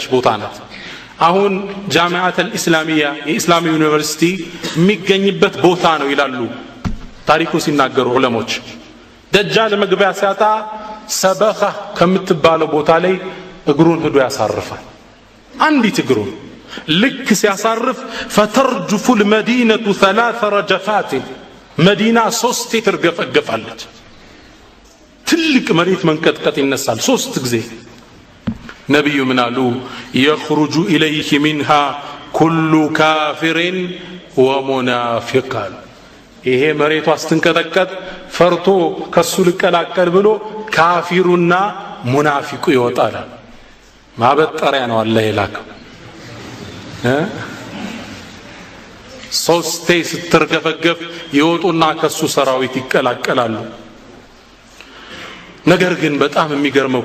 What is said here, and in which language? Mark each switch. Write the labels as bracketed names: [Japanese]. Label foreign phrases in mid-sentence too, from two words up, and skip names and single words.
[Amharic] ቦታ ናት አሁን ጃሚዓት አልእስላሚያ የኢስላም ዩኒቨርሲቲ የሚገኝበት ቦታ ነው ይላሉ ታሪኩን ሲናገሩ ዑለሞች ደጃል መግቢያ ሲያጣ ሰበኻ ከምትባለው ቦታ ላይ እግሩን ሄዶ ያሳርፋል አንዲት እግሩን ልክ ሲያሳርፍ [Arabic] فترجف المدينه ثلاث رجفات مدينه [Amharic] 3 ትርገፈገፋለች ትልቅ መሬት መንቀጥቀጥ ይነሳል 3 ጊዜ ነብዩ ምን አሉ [Arabic] يخرج اليه منها كل كافر ومنافق [Amharic] ይሄ መሬቱ አስተንቀጠቀጥ ፈርቶ ከሱ ልቀላቀል ብሎ ካፊሩና ሙናፊቁ ይወጣል ማበጠሪያ ነው አላህ ይላከው ሶስቴ ስትርገፈገፍ ይወጡና ከሱ ሰራዊት ይቀላቀላሉ ነገር ግን በጣም የሚገርመው